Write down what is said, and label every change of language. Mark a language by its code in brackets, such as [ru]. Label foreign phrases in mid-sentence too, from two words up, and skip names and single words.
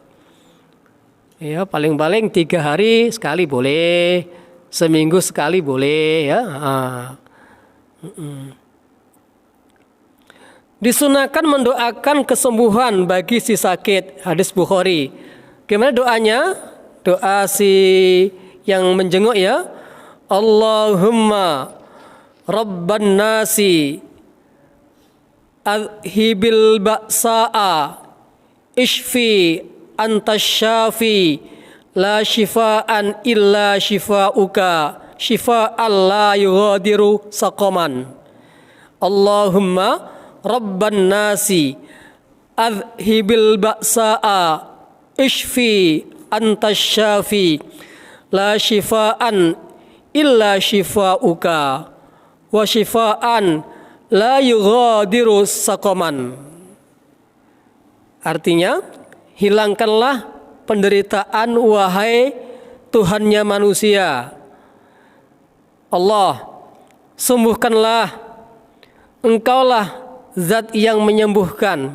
[id] Ya, paling-paling 3 hari sekali boleh, seminggu sekali boleh ya. Disunahkan mendoakan kesembuhan bagi si sakit. Hadis Bukhari. Gimana doanya? Doa si yang menjenguk ya. [ar] اللهم رب الناس أذهب البأس اشف أنت الشافي لا شفاء إلا شفاؤك شفاء لا يغادر سقما. اللهم رب الناس أذهب البأس اشف أنت الشافي لا شفاء إلا شفاؤك وشفاء لا يغادر سقما. [id] Artinya, hilangkanlah penderitaan wahai Tuhannya manusia. Allah, sembuhkanlah, Engkaulah zat yang menyembuhkan.